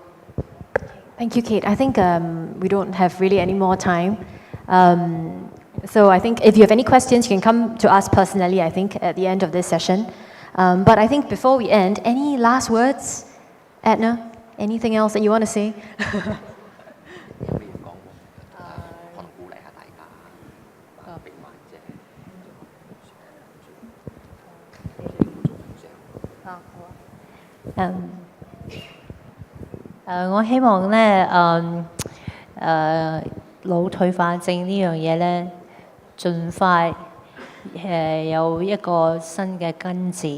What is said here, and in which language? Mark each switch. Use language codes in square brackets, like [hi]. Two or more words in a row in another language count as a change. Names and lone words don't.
[en] Thank you, Kate. I think we don't have really any more time. So I think if you have any questions, you can come to us personally, I think, at the end of this session. But I think before we end, any last words? Edna, anything else that you want to say? [yue] Uh, 我希望咧，腦退化症呢樣嘢咧，盡快有一個新嘅根治。